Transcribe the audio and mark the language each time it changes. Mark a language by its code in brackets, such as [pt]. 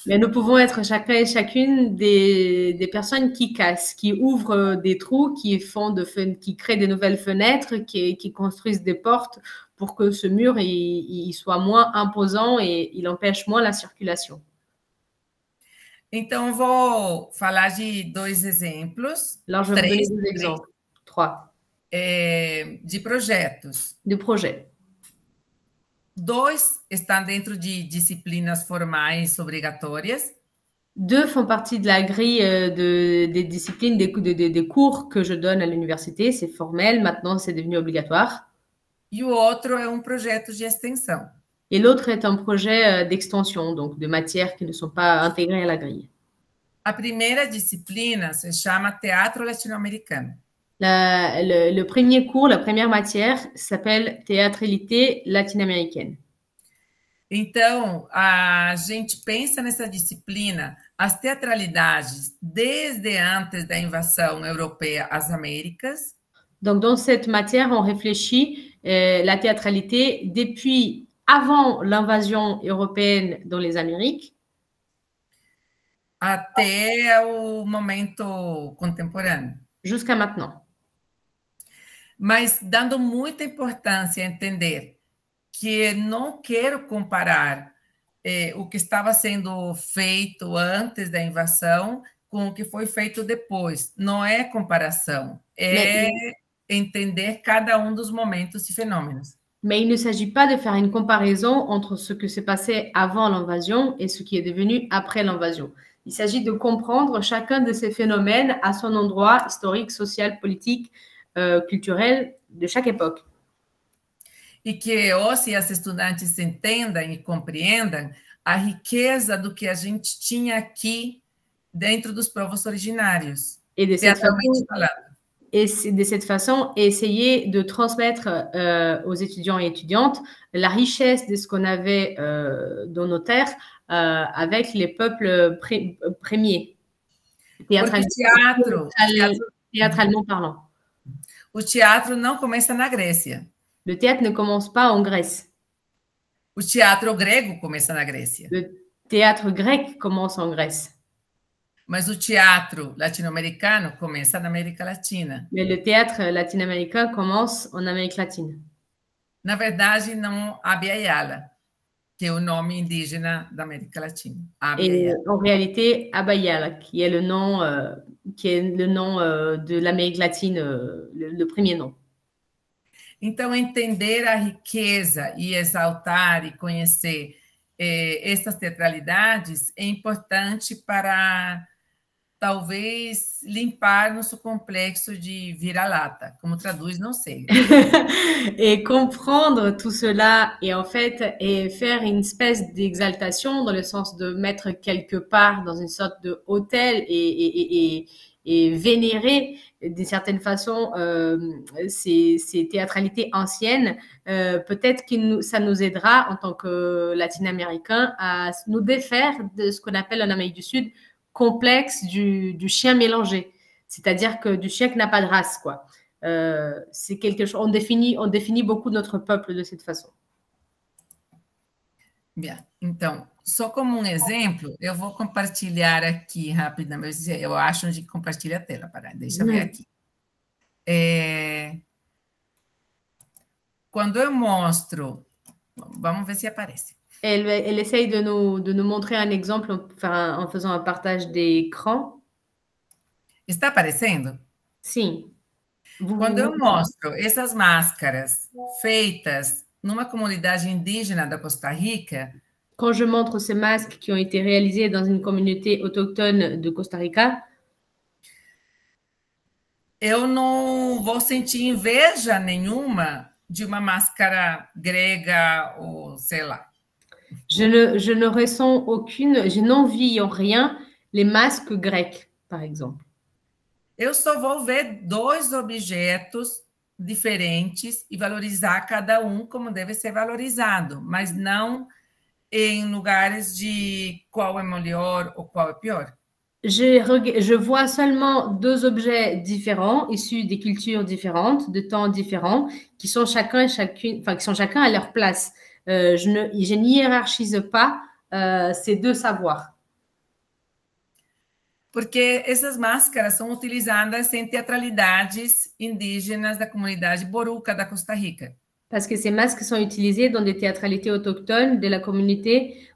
[fr] Mais nous pouvons être chacun et chacune des personnes qui cassent, qui ouvrent des trous, qui créent des nouvelles fenêtres, qui construisent des portes pour que ce mur il soit moins imposant et il empêche moins la circulation. [pt] Então, vou falar de 2 exemplos. [fr] Alors, je vais vous donner 2 exemples. [pt] 3. De projetos. [fr] De projets. [pt] 2 estão dentro de disciplinas formais obrigatórias. [fr] 2 font partie de la grille des disciplines, des cours que je donne à l'université. C'est formel, maintenant c'est devenu obligatoire. [pt] E o outro é um projeto de extensão. [fr] Et l'autre est un projet d'extension, donc de matières qui ne sont pas intégrées à la grille. [pt] A primeira disciplina se chama Teatro Latino-Americano. [fr] Le premier cours, la première matière s'appelle Théâtralité latino-américaine. [pt] Então, a gente pensa nessa disciplina as teatralidades desde antes da invasão europeia às Américas. [fr] Donc, dans cette matière, on réfléchit la théâtralité depuis avant l'invasion européenne dans les Amériques [pt] até o momento contemporâneo. [fr] Jusqu'à maintenant. [pt] Mas dando muita importância a entender que não quero comparar o que estava sendo feito antes da invasão com o que foi feito depois. Não é comparação, é entender cada um dos momentos e fenômenos. [fr] Mais il ne s'agit pas de faire une comparaison entre ce que s'est passé avant l'invasion et ce qui est devenu après l'invasion. Il s'agit de comprendre chacun de ces phénomènes à son endroit historique, social, politique, culturel de chaque époque. [pt] E que os e as estudantes entendam e compreendam a riqueza do que a gente tinha aqui dentro dos povos originários, teatralmente falando. [fr] Et de cette façon, essayer de transmettre aux étudiants et étudiantes la richesse de ce qu'on avait dans nos terres avec les peuples premiers, théâtralement parlant. [pt] O teatro não começa na Grécia. [fr] Le théâtre ne commence pas en Grèce. [pt] O teatro grego começa na Grécia. [fr] Le théâtre grec commence en Grèce. [pt] Mas o teatro latino-americano começa na América Latina. [fr] Mais le théâtre latino-américain commence en Amérique latine. [pt] Na verdade, não Abya Yala, que é o nome indígena da América Latina. [fr] Et en réalité, Abya Yala, qui est le nom de l'Amérique latine, le premier nom. [pt] Então, entender a riqueza e exaltar e conhecer essas teatralidades é importante para talvez limpar nosso complexo de vira-lata. Como traduz, não sei. [fr] Et comprendre tout cela et en fait et faire une espèce d'exaltation dans le sens de mettre quelque part dans une sorte de hôtel et vénérer d'une certaine façon ces théâtralités anciennes, peut-être que ça nous aidera en tant que latino-américains à nous défaire de ce qu'on appelle en Amérique du Sud complexe du chien mélangé, c'est-à-dire que du chien qui n'a pas de race, quoi. C'est quelque chose, on définit beaucoup notre peuple de cette façon. Bien, [pt] então, só como um exemplo, eu vou compartilhar aqui rapidamente. Eu acho onde compartilha a tela. Deixa eu ver aqui. Quando eu mostro, vamos ver se aparece. [fr] Elle essaye de nous montrer un exemple en faisant un partage d'écran. [pt] Está aparecendo? Sim. Quando eu mostro essas máscaras feitas numa comunidade indígena da Costa Rica. [fr] Quand je montre ces masques qui ont été réalisés dans une communauté autochtone de Costa Rica, [pt] eu não vou sentir inveja nenhuma de uma máscara grega ou sei lá. [fr] Je ne ressens je n'envie en rien les masques grecs, par exemple. [pt] Eu só vou ver 2 objetos diferentes e valorizar cada um como deve ser valorizado, mas não em lugares de qual é melhor ou qual é pior. [fr] Je vois seulement 2 objets différents, issus des cultures différentes, de temps différents, qui sont chacun à leur place. Je n'y hiérarchise pas ces 2 savoirs. [pt] Porque essas máscaras são utilizadas em teatralidades indígenas da comunidade Boruca da Costa Rica. [fr] Parce que ces masques sont utilisés dans des théâtralités autochtones de la communauté.